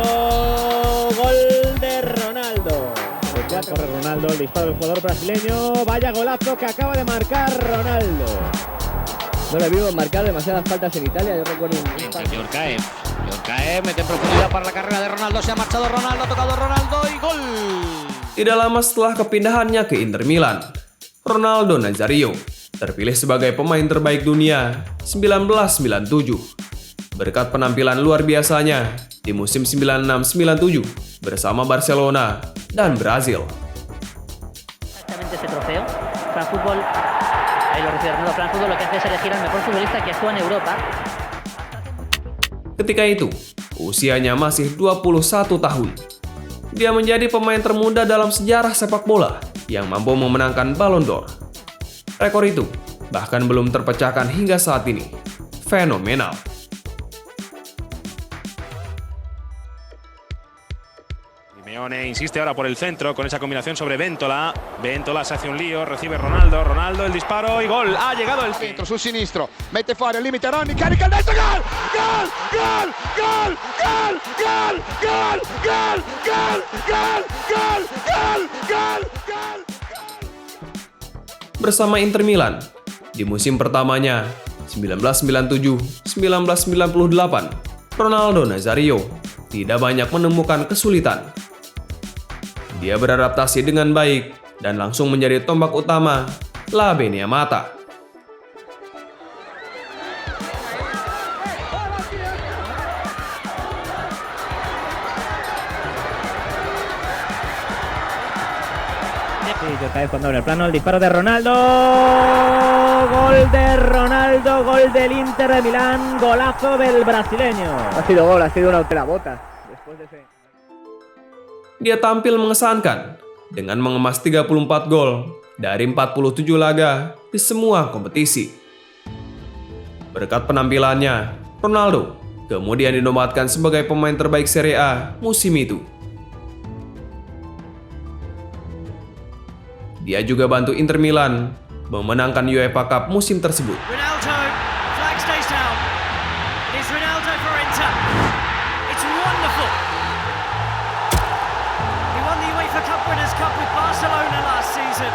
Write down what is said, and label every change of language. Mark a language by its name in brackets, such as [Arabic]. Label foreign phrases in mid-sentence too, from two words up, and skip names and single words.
[Spanish] Gol de Ronaldo. Corre Ronaldo, el disparo del jugador brasileño. Vaya golazo que acaba de marcar Ronaldo. No le vimos marcar demasiadas faltas en Italia, yo recuerdo Yorkaev, mete en profundidad para la carrera de Ronaldo, se ha marchado Ronaldo, ha tocado Ronaldo y gol. [Indonesian] Tidak lama setelah kepindahannya ke Inter Milan, Ronaldo Nazario terpilih sebagai pemain terbaik dunia 1997 berkat penampilan luar biasanya di musim 96-97 bersama Barcelona dan Brazil. [Spanish] Exactamente ese trofeo. lo que hace es elegir al mejor futbolista que actúa en Europa. [Indonesian] Ketika itu, usianya masih 21 tahun. Dia menjadi pemain termuda dalam sejarah sepak bola yang mampu memenangkan Ballon d'Or. Rekor itu bahkan belum terpecahkan hingga saat ini. Fenomenal. [Spanish] Simeone insiste ahora por el centro con esa combinación sobre Ventola. Ventola se hace un lío, recibe Ronaldo. Ronaldo el disparo y gol. Ha llegado el [Italian] centro sul sinistro, mette fuori al limite Ronny, carica il destro, gol! Gol! Gol! Gol! Gol! Gol! Gol! Gol! Gol! Gol! Gol! Gol! Gol! Gol! [Indonesian] Bersama Inter Milan, di musim pertamanya 1997-1998, Ronaldo Nazario tidak banyak menemukan kesulitan. Dia beradaptasi dengan baik dan langsung menjadi tombak utama La Benia Mata. [Spanish] Sí, otra vez con doble plano, el disparo de Ronaldo. Gol de Ronaldo, gol del Inter de Milán, golazo del brasileño. Ha sido gol, ha sido una bota. Después de ese... [Indonesian] Dia tampil mengesankan dengan mengemas 34 gol dari 47 laga di semua kompetisi. Berkat penampilannya, Ronaldo kemudian dinobatkan sebagai pemain terbaik Serie A musim itu. Dia juga bantu Inter Milan memenangkan UEFA Cup musim tersebut. [English] Ronaldo, flag stays down. It is Ronaldo for Inter. It's wonderful. He won the UEFA Cup Winners' Cup with Barcelona last season.